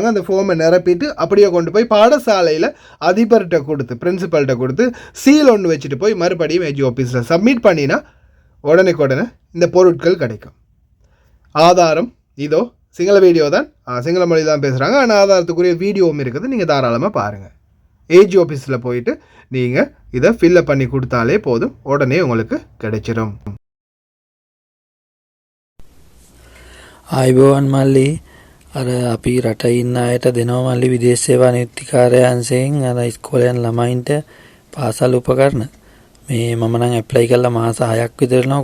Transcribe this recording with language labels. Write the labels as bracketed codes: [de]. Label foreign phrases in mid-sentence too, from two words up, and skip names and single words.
[ta] அந்த ஃபார்மை நிரப்பிட்டு அப்படியே கொண்டு போய் பாடசாலையில் அதிபர்கிட்ட கொடுத்து, பிரின்சிபல்கிட்ட கொடுத்து சீல் ஒன்று வச்சுட்டு போய் மறுபடியும் ஏஜி ஆஃபீஸில் சப்மிட் பண்ணினா உடனே இந்த பொருட்கள் கிடைக்கும். ஆதாரம் இதோ சிங்கள வீடியோ தான், சிங்கள மொழி தான் பேசுகிறாங்க, ஆனால் ஆதாரத்துக்குரிய வீடியோவும் இருக்குது. நீங்கள் தாராளமாக பாருங்கள். ஏஜி ஆஃபீஸில் போயிட்டு நீங்கள் இதை ஃபில்லப் பண்ணி கொடுத்தாலே போதும், உடனே உங்களுக்கு கிடைச்சிடும். [si] ආයිබෝවන් මල්ලි, අර අපි රට ඉන්න අයට දෙනවා මල්ලි විදේශ සේවා නියුක්තිකාරයන්ගෙන් අර ඉස්කෝලේ යන ළමයින්ට පාසල් උපකරණ. මේ මම නම් ඇප්ලයි කළා මාස 6ක් විතර යනවා.